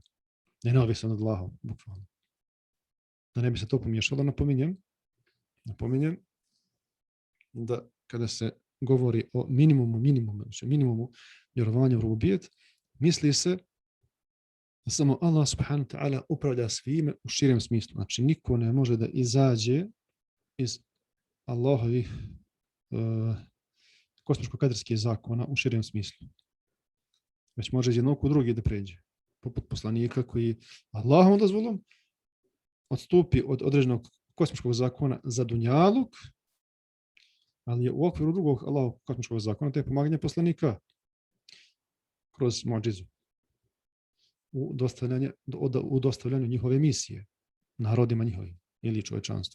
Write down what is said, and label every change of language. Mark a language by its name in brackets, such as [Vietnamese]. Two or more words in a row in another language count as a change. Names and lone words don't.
[Bosnian] Ne neovisan od Allahov, bukvalno. Da ne bi se to pomiješalo, napominjem da kada se govori o minimumu vjerovanja u rububijet, misli se da samo Allah [Arabic] سبحانه وتعالى [Bosnian] upravlja svime u širem smislu. Znači, niko ne može da izađe iz Allahovih kosmičko-kaderskih zakona u širem smislu. Već može iz jednog u drugi da pređe. Poput poslanika koji Allahovom dozvolom odstupi od određenog kosmičkog zakona za dunjaluk, ali je u okviru drugog Allahovog kosmičkog zakona, to je pomaganje poslanika kroz muadžizu u dostavljanju njihove misije narodima njihovim ili čovječanstvu.